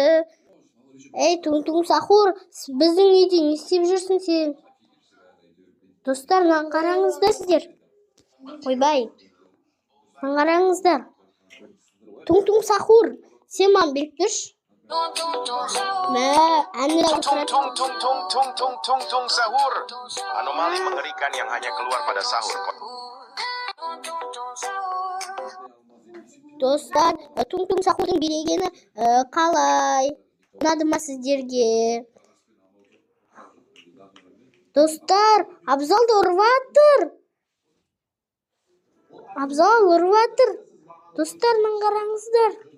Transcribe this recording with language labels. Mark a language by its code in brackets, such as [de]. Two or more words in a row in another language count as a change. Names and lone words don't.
[kk] Ей, Туң-Туң Сахур, біздің үйде не істеп жүрсің сен? Достар, қараңыздар сіздер. Ойбай. Қараңыздар. Туң-Туң Сахур, сен маған беріп берші. [id] Tuң Sahur, anomali mengerikan yang hanya keluar pada sahur. [kk] Достар, Туң-Туң Сахурдың билегені қалай? Ұнады ма сіздерге? Достар, Абзалды ұрватыр. Абзал ұрватыр. Достар, қараңыздар.